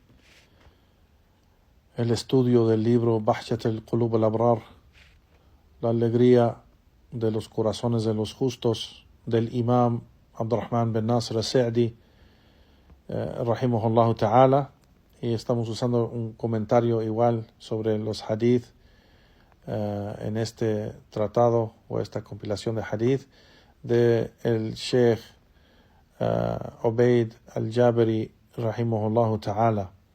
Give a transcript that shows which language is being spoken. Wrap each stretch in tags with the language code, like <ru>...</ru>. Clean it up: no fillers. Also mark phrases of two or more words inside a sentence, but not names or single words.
<es>el estudio del libro Bahjat al-Qulub al-Abrar, la alegría de los corazones de los justos, del Imam Abdurrahman bin Nasr al-Sa'di,</es> <ar>رحمه الله تعالى,</ar> <es>y estamos usando un comentario igual sobre los Hadith, en este tratado o esta compilación de hadith de el Sheikh Ubaid al-Jabiri</es> <ar>رحمه الله تعالى.</ar>